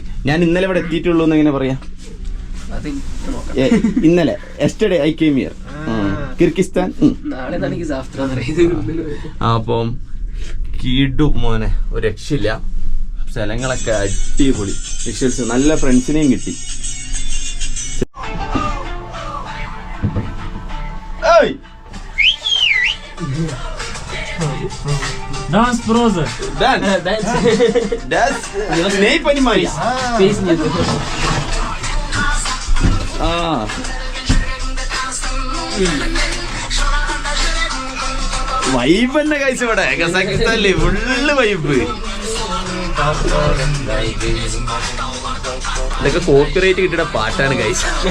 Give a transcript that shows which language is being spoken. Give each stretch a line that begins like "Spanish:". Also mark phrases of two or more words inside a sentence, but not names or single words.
Malayalam: ഞാൻ ഇന്നലെ ഇവിടെ എത്തിയിട്ടുള്ളൂ എന്ന് എങ്ങനെ പറയാ?
English: ഇന്നലെ yesterday I came here.
Malayalam: കിർഗിസ്ഥാൻ. അപ്പം കിടു മോനെ, ഒരു രക്ഷയില്ല. സ്ഥലങ്ങളൊക്കെ അടിപൊളി വിഷ്വൽസ്. നല്ല ഫ്രണ്ട്സിനെയും കിട്ടി.
English: Dance brother. Dance.
Russian: Не понимаешь? Песни.
Malayalam: വൈബ് തന്നെ കഴിച്ചു ഇവിടെ കസാക്കിസ്ഥാനില്
English: full vibe.
Malayalam: ഇതൊക്കെ കോപ്പിറൈറ്റ് കിട്ടിയ പാട്ടാണ് കഴിച്ച.